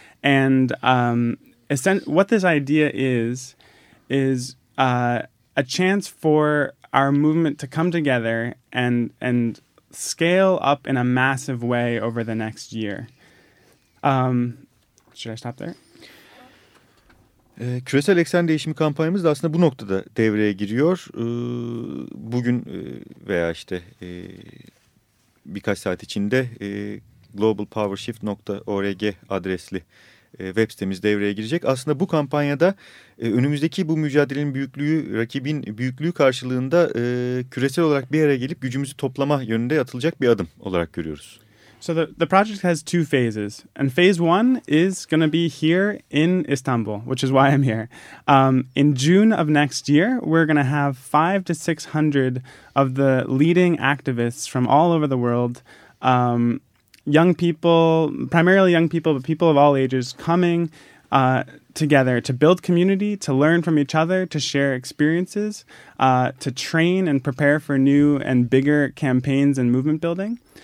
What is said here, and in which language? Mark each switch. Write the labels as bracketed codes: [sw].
[en] And what this idea is a chance for our movement to come together and scale up in a massive way over the next year. Should I stop there? [tr] Küresel eksen değişimi kampanyamız da aslında bu noktada devreye giriyor. Bugün veya işte birkaç saat içinde globalpowershift.org adresli web sitemiz devreye girecek. Aslında bu kampanyada önümüzdeki bu mücadelenin büyüklüğü, rakibin büyüklüğü karşılığında küresel olarak bir araya gelip gücümüzü toplama yönünde atılacak bir adım olarak görüyoruz. [en] So the project has two phases, and phase one is going to be here in Istanbul, which is why I'm here. In June of next year, we're going to have 500 to 600 of the leading activists from all over the world, young people, primarily young people, but people of all ages, coming together to build community, to learn from each other, to share experiences, to train and prepare for new and bigger campaigns and movement building.